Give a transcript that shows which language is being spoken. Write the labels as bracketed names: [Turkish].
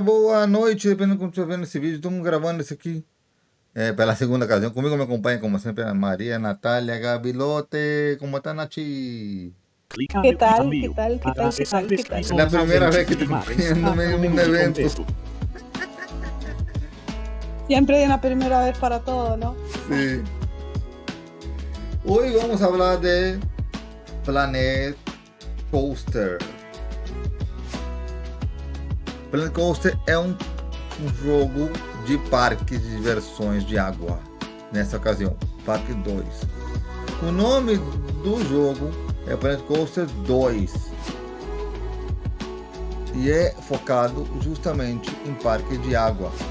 [Portuguese] Boa noite, dependendo de como você está vendo esse vídeo. Estamos gravando esse aqui pela segunda ocasião. Comigo me acompanha, como sempre, a Maria, Natália, Gabilote. Como está, Nachi? [Spanish] ¿Qué tal? ¿Qué tal? ¿Qué tal? ¿Qué tal? ¿Qué tal? Es la primera vez que te viendo en un evento. Siempre hay una primera vez para todo, ¿no? Sí. Hoy vamos a hablar de Planet Coaster. [Portuguese] Planet Coaster é um jogo de parque de diversões de água. Nessa ocasião, Parque 2. O nome do jogo é Planet Coaster 2. E é focado justamente em parque de água.